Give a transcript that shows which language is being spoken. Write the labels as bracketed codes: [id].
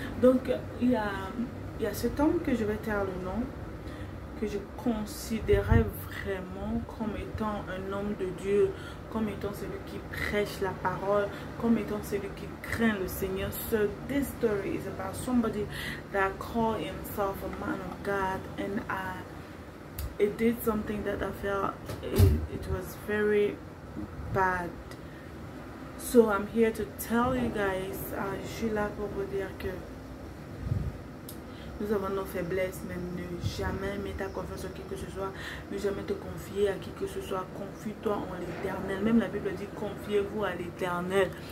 [fr] Donc il y a cet homme que je vais taire le nom, que je considérais vraiment comme étant un homme de Dieu, comme étant celui qui prêche la parole, comme étant celui qui craint le Seigneur. [en] So this story is about somebody that called himself a man of God, and it did something that I felt it was very bad. So I'm here to tell you guys, [fr] je suis là pour vous dire que nous avons nos faiblesses, mais ne jamais mettre ta confiance en qui que ce soit, ne jamais te confier à qui que ce soit. Confie-toi en l'Éternel. Même la Bible dit confiez-vous à l'Éternel.